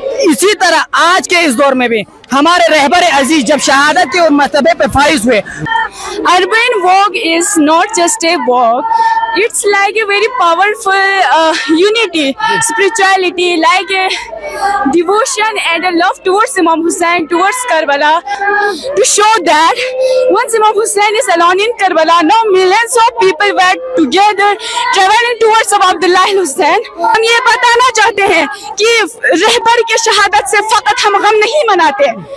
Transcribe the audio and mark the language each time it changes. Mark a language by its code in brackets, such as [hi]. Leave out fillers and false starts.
[ur] اسی طرح آج کے اس دور میں بھی ہمارے رہبر عزیز جب شہادت کے مرتبے پہ فائز ہوئے. [en] Urban walk is not just a walk, it's like a very powerful unity, spirituality, like a devotion and a love towards Imam Hussain, towards Karbala, to show that once Imam Hussain is alone in Karbala, now millions of people were together traveling towards Abdullah Hussain. [ur] ہم یہ بتانا چاہتے ہیں کہ رہبر کے شہادت سے فقط ہم غم نہیں مناتے.